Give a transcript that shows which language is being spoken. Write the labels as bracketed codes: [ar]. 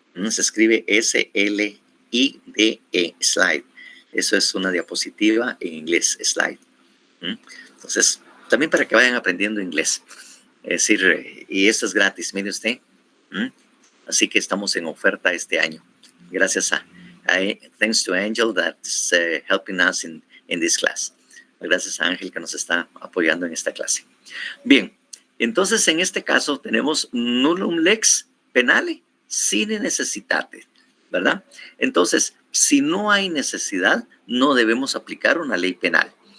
[es] Se escribe S-L-I-D-E, slide. Eso es una diapositiva en inglés, slide. Entonces, también para que vayan aprendiendo inglés. Es decir, y esto es gratis, mire usted. Así que estamos en oferta este año. [en] Gracias thanks to Angel that's helping us in this class. [es] Gracias a Ángel que nos está apoyando en esta clase. Bien, entonces en este caso tenemos nullum lex penale sine necessitate, ¿verdad? Entonces, si no hay necesidad, no debemos aplicar una ley penal.